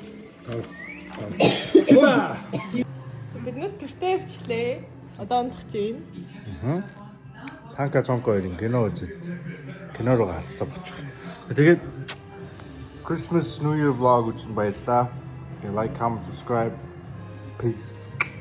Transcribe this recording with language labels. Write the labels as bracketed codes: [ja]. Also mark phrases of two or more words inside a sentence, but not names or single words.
[mn] Биднес гэртээ явчихлаа. Одоо ондох чинь. Танка цонко хоёрын кино үзээд кино руу гарцаа бучих. Тэгээд [en] Christmas New Year vlog [mn] үзсэн баярлаа. [en] Like, comment, subscribe. Peace.